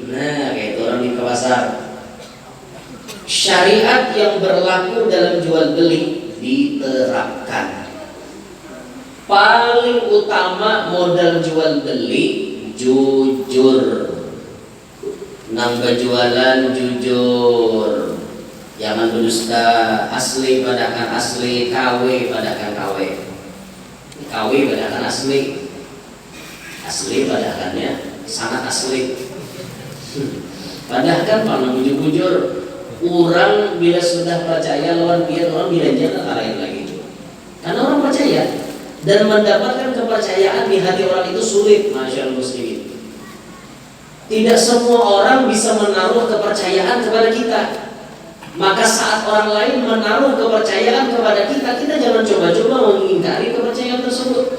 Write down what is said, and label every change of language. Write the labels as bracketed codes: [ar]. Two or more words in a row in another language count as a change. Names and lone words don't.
[id] Nah, kayak itu orang di pasar. Syariat yang berlaku dalam jual beli diterapkan. Paling utama modal jual beli jujur. Nambah jualan jujur. Jangan berdusta, [bjn] asli padakan asli, KW padakan KW. KW padakan asli. Asli padakannya sangat asli. Padahal kan kalau bujur-bujur orang bila sudah percaya lawan dia orang jangan lain lagi. [id] Karena orang percaya dan mendapatkan kepercayaan di hati orang itu sulit, masyaallah muslimin. Tidak semua orang bisa menaruh kepercayaan kepada kita. Maka saat orang lain menaruh kepercayaan kepada kita, kita jangan coba-coba mengingkari kepercayaan tersebut.